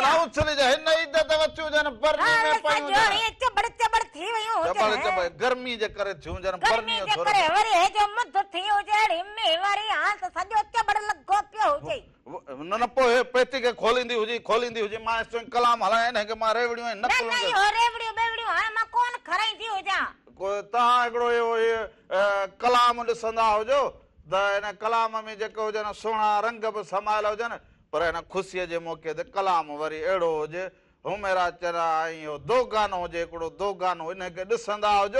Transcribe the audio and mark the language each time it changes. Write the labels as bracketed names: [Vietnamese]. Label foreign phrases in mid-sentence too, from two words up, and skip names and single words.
[Sindhi] न उछली जा हिन ईद ते वतियूं हुजनि बरनी में पयूं हुजनि चबड़ थी वियूं हुजनि गर्मी जे करे थियूं हुजनि गर्मी जे करे वरी हे जो मुद थी हुजे मींहुं वरी हां त सॼो चबड़ न पोइ पेती खे खोलींदी हुजी मां चयो कलाम हलाए हिन खे मां रेवड़ियूं न नहीं नहीं हो रेवड़ियो बेवड़ियो हां मां कोन खराईंदी हुजां तव्हां हिकिड़ो इहो कलाम ॾिसंदा हुजो त हिन कलाम में जेके हुजनि सुहिणा रंग बि समायल हुजनि पर हिन ख़ुशीअ जे मौक़े ते कलाम वरी अहिड़ो हुजे हुमेरा चरा ऐं इहो दो गानो हुजे हिकिड़ो दो गानो हिनखे ॾिसंदा हुजो